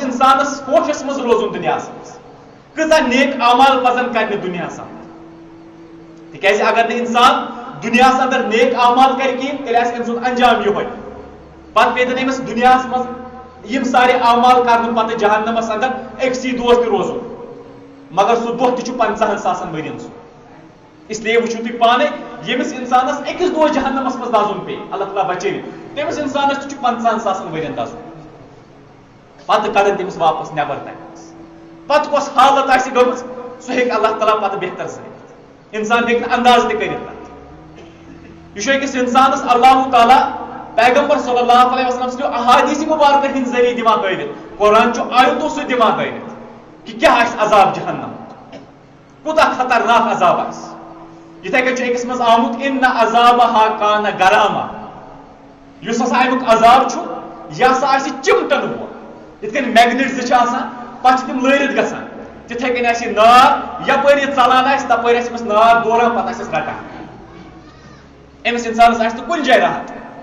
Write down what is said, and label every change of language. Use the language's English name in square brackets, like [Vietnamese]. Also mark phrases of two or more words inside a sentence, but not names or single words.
[Kashmiri] انسانس ہوشس منٛز روزُن دُنیاہس منٛز کۭژاہ نیک اعمال پزن کرنہِ دُنیاہس اندر تِکیازِ اگر نہٕ انسان دُنیاہس اندر نیک اعمال کرِ کِہینۍ تیٚلہِ آسہِ أمۍ سُنٛد انجام یِہوے پتہٕ پیٚتن أمِس دُنیاہس منٛز یِم سارے اعمال کرنہٕ پتہٕ جہنمس اندر أکسٕے دۄہس تہِ روزُن مگر سُہ دۄہ تہِ چھُ 50 ساسن ؤرین سُہ [Urdu] اس لیے [Kashmiri] وٕچھِو تُہۍ پانے ییٚمِس انسانس أکِس دۄہس جہنمس منٛز دزُن پیٚیہِ اللہ تعالیٰ بچٲوِتھ تٔمِس انسانس تہِ چھُ 50 ساسن ؤرین دزُن پتہٕ کڑن تٔمِس واپس نٮ۪بر تتہِ پتہٕ کۄس حالت آسہِ گٔمٕژ سُہ ہیٚکہِ اللہ تعالیٰ پتہٕ بہتر سۭتۍ انسان ہیٚکہِ نہٕ انداز تہِ کٔرِتھ تتھ یہِ چھُ أکِس انسانس اللہ تعالیٰ پیغمبر [Arabic] صلی اللہ علیہ وسلم [Kashmiri] سٕنٛدیو احادیث مبارکہ ہٕنٛدۍ ذٔریعہٕ دِوان ہٲوِتھ قرآن چھُ آیتو سۭتۍ دِوان ہٲوِتھ کہ کیاہ آسہِ عذاب جہنم کوٗتاہ خطرناک عذاب آسہِ یِتھے کٔنۍ چھُ أکِس منٛز آمُت [Arabic] اِنَّ عَذَابَهَا کَانَ غَرَامًا [Kashmiri] یُس ہسا امیُک عذاب چھُ یہِ ہسا آسہِ چِمٹن وول یِتھ کٔنۍ میگنِٹ زٕ چھِ آسان پتہٕ چھِ تِم لٲرِتھ گژھان تِتھے کٔنۍ آسہِ یہِ نار یپٲرۍ یہِ ژلان آسہِ تپٲرۍ آسہِ أمِس نار دوران پتہٕ آسٮ۪س رٹان أمِس انسانس آسہِ نہٕ کُنہِ جایہِ راحت